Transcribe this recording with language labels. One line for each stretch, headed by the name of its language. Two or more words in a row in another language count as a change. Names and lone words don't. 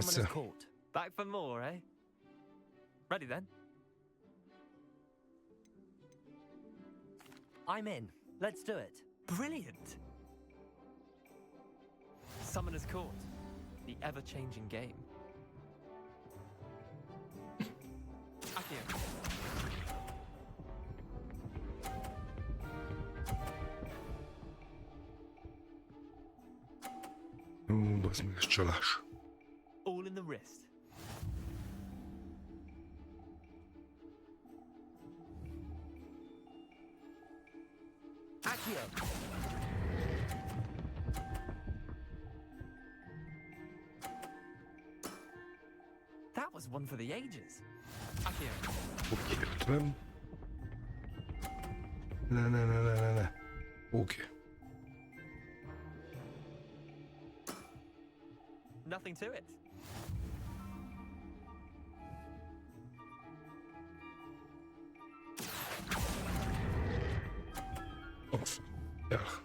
Hungarian: egyszer.
English: Court. Back for more, eh? Ready then? I'm in. Let's do it. Brilliant! Summoner's Court. The ever-changing game. Accio.
Hungarian: Ó, bazd meg, ez csalás.
English: All in the wrist. Accio. That was one for the ages. Accio.
Hungarian: Oké, ötven. Ne. Oké.
English: Nothing to it. Off. Ja.